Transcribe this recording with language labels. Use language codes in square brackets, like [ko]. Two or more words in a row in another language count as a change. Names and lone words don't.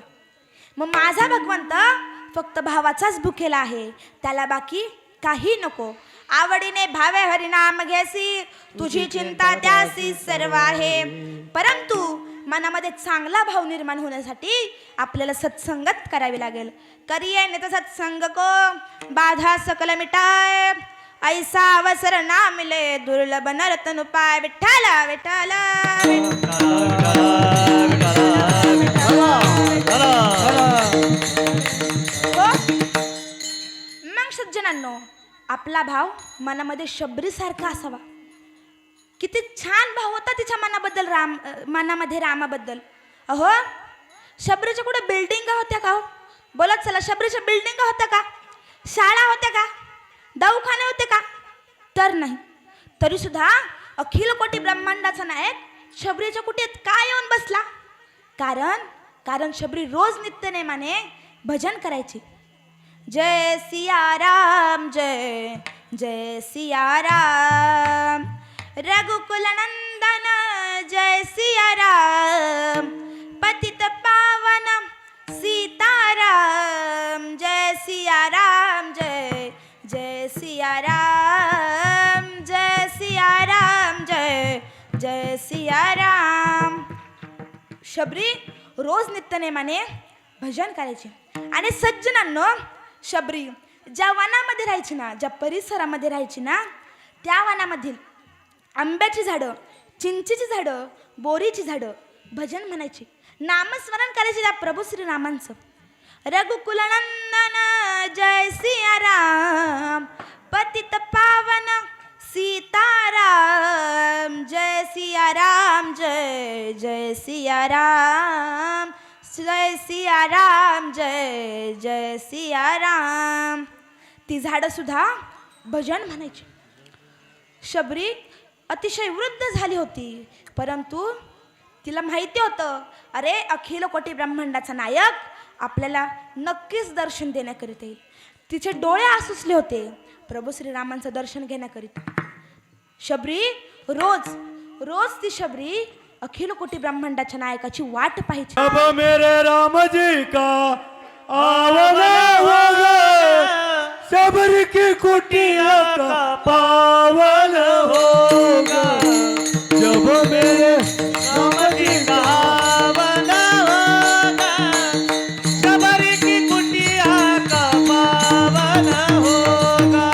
[mr] मग माझा भगवंत फक्त भावाचाच भुकेला आहे, त्याला बाकी काही नको. आवडीने भावे हरिनाम घेसी, तुझी चिंता त्यासी सर्व आहे. परंतु मनामध्ये चांगला भाव निर्माण होण्यासाठी आपल्याला सत्संगत करावी लागेल. [hi] करिये नेत सत्संग को बाधा सकल मिटाय, ऐसा अवसर ना मिले दुर्लभ नरतन उपाय. [mr] विठ्ठला विठ्ठला मग सज्जनांनो, आपला भाव मनामध्ये शबरीसारखा असावा. किती छान भाव होता तिच्या मनाबद्दल, मनामध्ये रामाबद्दल. अहो शबरीच्या कुठे बिल्डिंग होत्या का? हो बोलत चला, शबरीच्या बिल्डिंग होत्या का? शाळा होत्या का? दवाखाने होते का? तर नाही. तरी सुद्धा अखिल कोटी ब्रह्मांडाचा नायक शबरीच्या कुटीत का येऊन बसला? कारण शबरी रोज नित्यनेमाने भजन करायची. [hi] जय सिया राम, जय जय सिया राम, रघुकुल नंदन जय सिया राम, पतित पावन सीताराम, जय सिया राम, जय जय सिया राम, जय सिया राम, जय जय सिया राम. [mr] शबरी रोज नित्यनेमाने भजन करायचे. आणि सज्जनांनो, शबरी ज्या वनामध्ये राहायची ना, ज्या परिसरामध्ये राहायची ना, त्या वनामधील आंब्याची झाडं, चिंचेची झाडं, बोरीची झाडं भजन म्हणायची, नामस्मरण करायचे त्या प्रभू श्रीरामांचं. [hi] रघुकुल नंदन जय सिया राम, पतित पावन सीताराम, जय सिया राम, जय जय सिया राम, जय सिया राम, जय जय सिया राम. [mr] ती झाडं सुद्धा भजन म्हणायचे. शबरी अतिशय वृद्ध झाली होती, परंतु तिला माहिती होतं, अरे अखिल कोटी ब्रह्मांडाचा नायक आपल्याला नक्कीच दर्शन देण्याकरिता येईल. तिचे डोळे आसुसले होते प्रभू श्रीरामांचं दर्शन घेण्याकरिता. शबरी रोज रोज ती शबरी अखिल कोटी ब्रह्मांडाच्या नायकाची वाट पाहायची. [hi] अब मेरे राम जी का आवना होगा, सब्र की कुटिया का पावन होगा. जब मेरे राम जी का पावन होगा, शबरी की कुटिया का पावन होगा.